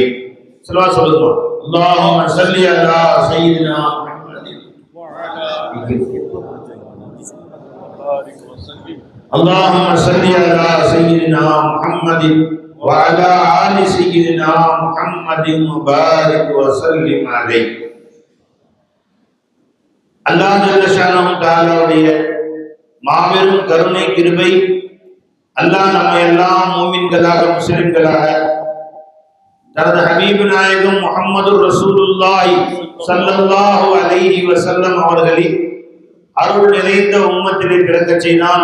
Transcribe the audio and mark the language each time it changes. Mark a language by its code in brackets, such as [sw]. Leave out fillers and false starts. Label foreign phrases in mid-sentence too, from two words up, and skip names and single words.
[ar] صلوات الله. اللهم صل على سيدنا محمد وعلى اللهم صل على سيدنا محمد وعلى آل سيدنا محمد وبارك وسلم عليه. الله جل شأنه [ta] தஆலாவுடைய மாபெரும் கருணை கிருபை, அல்லாஹ் நம்மை எல்லாம் மூமின்களாக முஸ்லிம்களாக தனது ஹபீப் நாயகம் [ar] محمد رسول الله صلى الله عليه وسلم [ta] அவர்களின் அருள் நிறைந்த உம்மத்திலே பிறக்கச் செய்தான்.